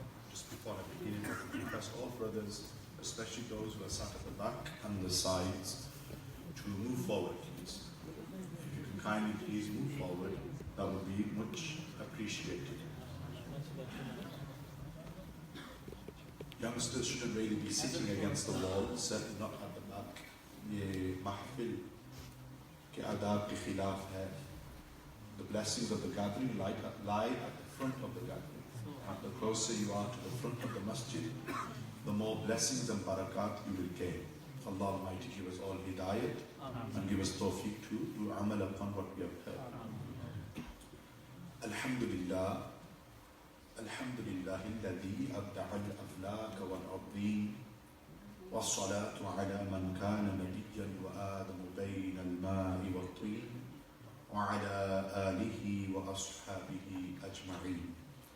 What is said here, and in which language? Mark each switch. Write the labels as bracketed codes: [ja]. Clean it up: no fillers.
[en] Just before I begin, I request all brothers, especially those who are sat at the back and the sides, to move forward, please. If you can kindly please move forward, that would be much appreciated. Youngsters shouldn't really be sitting against the wall, certainly not at the back. [ur] ये महफिल के आदाब के खिलाफ है. [en] The blessings of the gathering lie at the front of the gathering. And the closer you are to the front of the masjid, the more blessings and barakat you will gain. Allah Almighty give us all hidayat and give us tawfiq to do amal upon what we have heard. [ar] Alhamdulillah. الحمد لله الذي أبدع الأفلاك والأرضين والصلاة على من كان نبيا وآدم بين الماء والطين وعلى آله وأصحابه أجمعين.